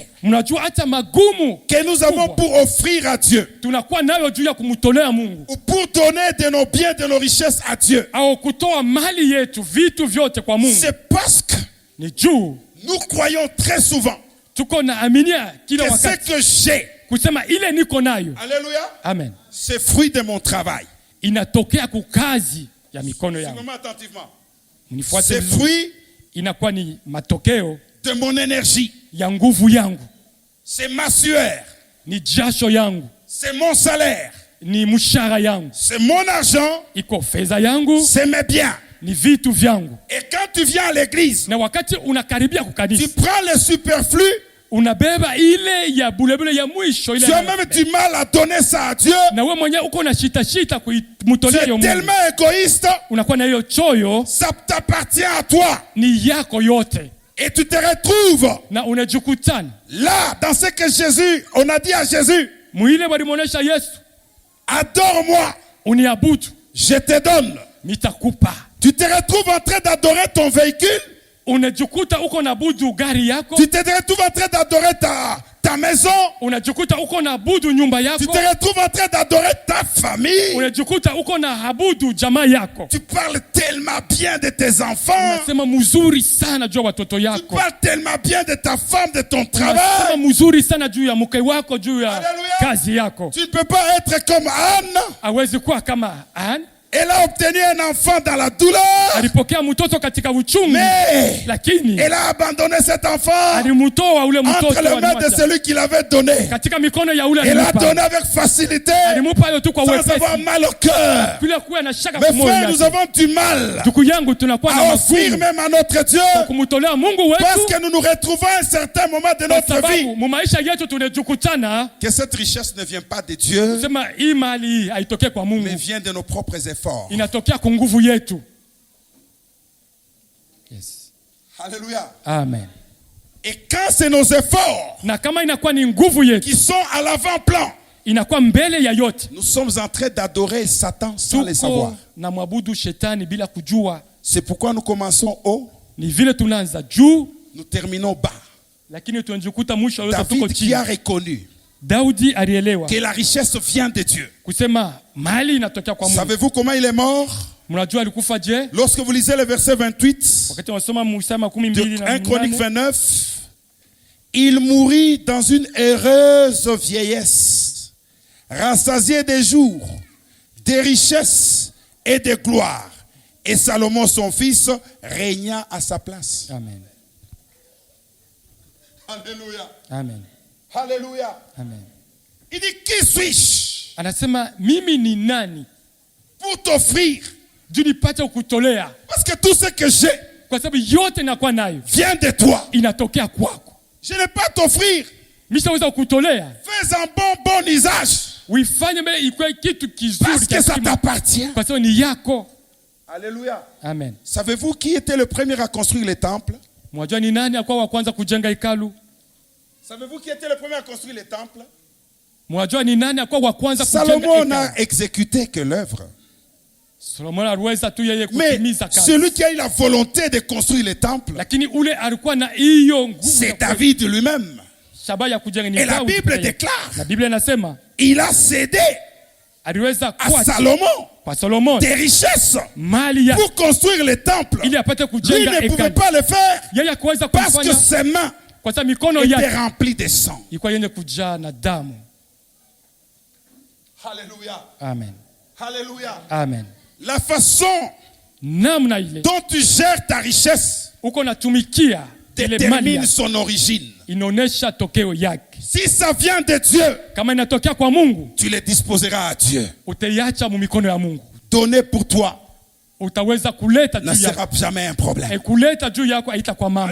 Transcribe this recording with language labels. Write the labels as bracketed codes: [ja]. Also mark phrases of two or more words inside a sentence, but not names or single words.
[sw] Mnajua hata magumu [fr] que nous avons pour offrir à Dieu, [sw] tunakuwa nayo juu ya kumtolea Mungu [fr] ou pour donner de nos biens, de nos richesses à Dieu. [sw] au kutoa mali yetu, vitu vyote kwa Mungu, [fr] C'est parce que [sw] ni juu [fr] nous croyons très souvent [sw] tuko na aminia kila [fr] que ce [sw] wakati [fr] que j'ai, [sw] kusema ile niko nayo, [fr] alléluia, amen, c'est fruit de mon travail. [sw] inatokea kukazi ya mikono yangu. [fr] Suivez-moi attentivement. [sw] Mnifuate [fr] C'est [sw] vizuri, [fr] fruit [sw] inakuwa ni matokeo [fr] de mon énergie. [sw] ya nguvu yangu, [fr] C'est ma sueur. [sw] ni jasho yangu, [fr] C'est mon salaire. [sw] ni mshahara yangu, [fr] C'est mon argent. [sw] iko fedha yangu, [fr] C'est mes biens. [sw] ni vitu vyangu. [fr] Et quand tu viens à l'église, [sw] Na wakati unakaribia [fr] tu [sw] kukanisa, [fr] prends le superflu. [sw] unabeba ile ya bulebule ya mwisho ile, [fr] Tu as même du mal à donner ça à Dieu. [sw] na wewe mwenyewe uko na shita [fr] Tu [sw] kumtolea [fr] es [sw] hiyo Mungu, [fr] tellement égoïste, [sw] unakuwa na hiyo choyo, [fr] ça t'appartient à toi. [sw] ni yako yote, [fr] Et tu te retrouves [sw] na unajikutana [fr] là, dans ce que Jésus, on a dit à Jésus, [sw] mwile walimwonesha Yesu, [fr] adore-moi, [sw] uniabudu [fr] je te donne. [sw] nitakupa. [fr] Tu te retrouves en train d'adorer ton véhicule. [sw] Unajikuta uko na budu gari yako, [fr] Tu te retrouves en train d'adorer ta maison. [sw] unajikuta uko na budu nyumba [fr] Tu [sw] yako, [fr] te retrouves en train d'adorer ta famille. [sw] unajikuta uko na abudu jamaa yako. [fr] Tu parles tellement bien de tes enfants. [sw] Unasema mzuri sana juu ya watoto [fr] Tu [sw] yako, [fr] parles tellement bien de ta femme, de ton [sw] unasema [fr] travail. [sw] mzuri sana juu ya mke wako, juu ya Hallelujah. kazi yako. [fr] Tu ne peux pas être comme Anne. [sw] Hawezi kuwa kama Anne, [fr] Elle a obtenu un enfant dans la douleur. [sw] alipokea mtoto katika uchungu, [fr] Mais [sw] lakini [fr] elle a abandonné cet enfant [sw] alimtoa ule [fr] entre [sw] mtoto, [fr] les mains de [sw] alimwacha [fr] celui qui l'avait donné. [sw] katika mikono ya ule [fr] Elle a [sw] alimpa, [fr] donné avec facilité, [sw] alimupa hiyo tu kwa [fr] sans avoir [sw] wepesi, [fr] mal au cœur. [sw] bila kuwa na shaka [fr] Mes [sw] kwa moyo [fr] frères, nous [sw] yake. [fr] avons du mal [sw] Ndugu yangu, tunakuwa na [fr] à offrir [sw] magumu [fr] même à notre Dieu [sw] kumtolea Mungu [fr] parce [sw] wetu, [fr] que nous nous retrouvons à un certain moment de [sw] kwa [fr] notre [sw] sababu [fr] vie [sw] mu maisha yetu tunajikutana [fr] que cette richesse ne vient pas de Dieu, [sw] sema hii mali haitokee kwa Mungu, [fr] mais vient de nos propres efforts. [sw] inatokea kwa nguvu yetu. [fr] Yes. Alléluia. Amen. Et quand c'est nos efforts [sw] na kama inakuwa ni nguvu yetu [fr] qui sont à l'avant-plan, [sw] inakuwa mbele ya yote, [fr] nous sommes en train d'adorer Satan sans le savoir. [sw] tuko na mwabudu shetani bila kujua. [fr] C'est pourquoi nous commençons haut, [sw] Ni vile tunaanza juu [fr] nous terminons bas. [sw] lakini tunajikuta mwisho yote tuko [fr] David qui [sw] chini. [fr] a reconnu [sw] Daudi alielewa [fr] que la richesse vient de Dieu. [sw] kusema mali inatokea kwa Mungu. [fr] Savez-vous comment il est mort? [sw] Mnajua alikufa je? [fr] Lorsque vous lisez le verset 28 [sw] Wakati unasoma Musa [fr] de 1 Chronique 12:8, 29, il mourut dans une heureuse vieillesse, rassasié des jours, des richesses et de gloire. Et Salomon, son fils, régna à sa place. Amen. Alléluia. Amen. Alléluia. Amen. Il dit, qui suis-je [sw] Anasema mimi ni nani [fr] pour t'offrir? [sw] juu nipate kukutolea, [fr] Parce que tout ce que j'ai [sw] kwa sababu yote nakuwa nayo [fr] vient de toi. [sw] inatokea kwako. [fr] Je ne vais pas t'offrir. [sw] Mishaweza kukutolea, [fr] Fais un bon usage. [sw] uifanye mbele ikuwe kitu kizuri [fr] Parce que [sw] cha [fr] ça [sw] heshima, [fr] t'appartient. [sw] kwa sababu ni yako. [fr] Alléluia. Amen. Savez-vous qui était le premier à construire les temples? [sw] Mwajua ni nani alikuwa wa kwanza kujenga hekalu? [fr] Savez-vous qui était le premier à construire les temples? [sw] Mwajua ni nani alikuwa wa kwanza kujenga [fr] Salomon [sw] hekalu? [fr] n'a exécuté que l'œuvre. [sw] Solomon aliweza tu yeye [fr] Mais [sw] kutimiza kazi. [fr] celui qui a eu la volonté de construire les temples, [sw] Lakini ule alikuwa na hiyo nguvu ya [fr] c'est David lui-même. [sw] shabaha ya kujenga. Ni [fr] Et la [sw] Daudi [fr] Bible [sw] pekee. [fr] déclare, [sw] Na Biblia inasema [fr] il a cédé [sw] aliweza [fr] à [sw] kuacha [fr] Salomon [sw] kwa Solomon [fr] des richesses [sw] mali ya [fr] pour construire les temples. [sw] ili apate [fr] Lui [sw] kujenga [fr] ne pouvait [sw] hekalu. [fr] pas le faire [sw] Yeye hakuweza [fr] parce que [sw] kufanya [fr] ses mains [sw] kwa sababu mikono [fr] étaient [sw] yake [fr] remplies de sang. [sw] ilikuwa yenye kujaa na damu. [fr] Alléluia. Amen. Alléluia. Amen. La façon [sw] Namna ile [fr] dont tu gères ta richesse [sw] uko natumikia ile mali [fr] détermine [sw] yako [fr] son origine. [sw] inaonesha tokeo yake. [fr] Si ça vient de Dieu, [sw] Kama inatokea kwa Mungu, [fr] tu les disposeras à Dieu. [sw] utaiacha mu mikono ya Mungu. [fr] Donner pour toi [sw] Utaweza kuleta [fr] ne [sw] juu yako. [fr] sera jamais un problème. [sw] Kuleta juu yako haitakuwa mambo.